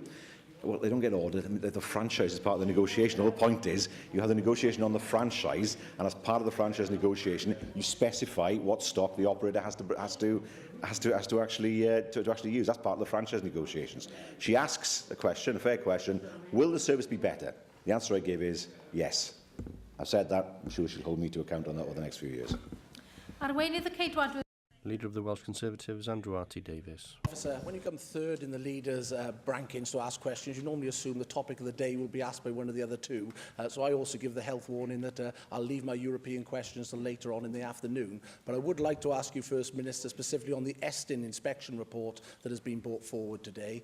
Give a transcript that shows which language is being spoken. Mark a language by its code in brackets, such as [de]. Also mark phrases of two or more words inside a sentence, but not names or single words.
[en] Well, they don't get ordered. I mean, the franchise is part of the negotiation. The whole point is you have the negotiation on the franchise, and as part of the franchise negotiation, you specify what stock the operator has to actually use. That's part of the franchise negotiations. She asks a question, a fair question: will the service be better? The answer I give is yes. I've said that. I'm sure she'll hold me to account on that over the next few years. [cy] Arweinydd y Ceidwadwyr. [en] Leader of the Welsh Conservatives, Andrew Arty-Davies. Officer, when you come third in the leaders' rankings to ask questions, you normally assume the topic of the day will be asked by one of the other two. So I also give the health warning that I'll leave my European questions till later on in the afternoon. But I would like to ask you, First Minister, specifically on the Estin inspection report that has been brought forward today.